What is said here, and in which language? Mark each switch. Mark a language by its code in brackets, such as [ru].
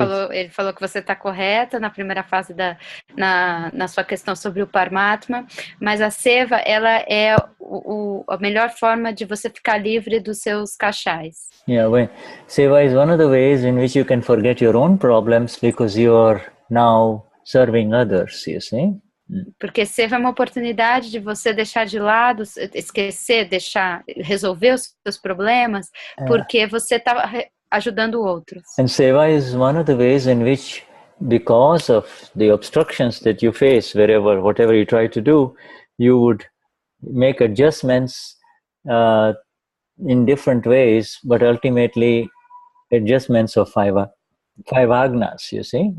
[pt] Ele falou que você está correta na primeira fase na sua questão sobre o Paramatma, mas a seva, ela é a melhor forma de você ficar livre dos seus kashais. [en] Yeah, seva is one of the ways in which you can forget your own problems because you are now serving others, you see. [pt] Porque seva é uma oportunidade de você deixar de lado, esquecer, resolver os seus problemas, porque você está ajudando outros. [en] And seva is one of the ways in which, because of the obstructions that you face whatever you try to do, you would make adjustments in different ways, but ultimately adjustments of five agnas, you see?